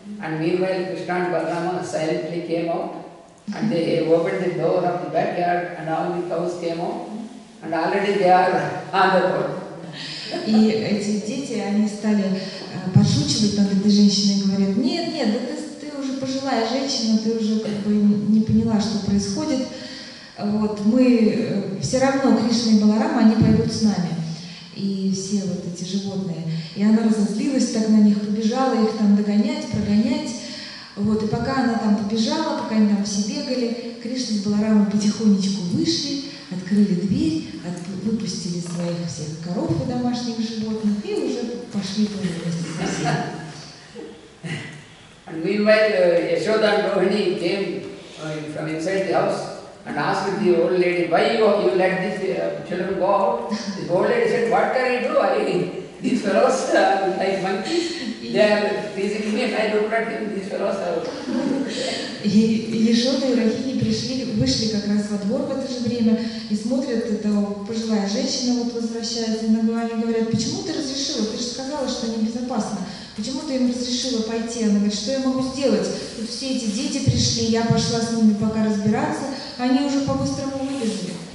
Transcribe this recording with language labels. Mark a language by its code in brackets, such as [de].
[en] And meanwhile Krishna and Balrama silently came out and they opened the door of the backyard and all the cows came out and already they are on the road. [ru] И эти дети, они стали подшучивать над этой женщиной и говорят, нет, да ты уже пожилая женщина, ты уже как бы не поняла, что происходит. Вот, мы все равно, Кришна и Баларама, они пойдут с нами. И все вот эти животные. И она разозлилась так на них, побежала их там догонять, прогонять. Вот, и пока она там побежала, пока они там все бегали, Кришна с Баларамой потихонечку вышли, открыли дверь, выпустили своих всех коров и домашних животных и уже пошли тоже вместе со всеми. [en] And meanwhile, Yashoda and Rohini came from inside the house and asked the old lady, why you let these children go out? The old lady said, what can I do? These fellows are like monkeys. They are teasing me and I look at them, these fellows are... [ru] И Ешода и Рахини вышли как раз во двор в это же время и смотрят, эта пожилая женщина вот возвращается, и они говорят, почему ты разрешила? Ты же сказала, что небезопасно. Почему ты им разрешила пойти? Она говорит, что я могу сделать? Тут все эти дети пришли, я пошла с ними пока разбираться, они уже по-быстрому выбежали.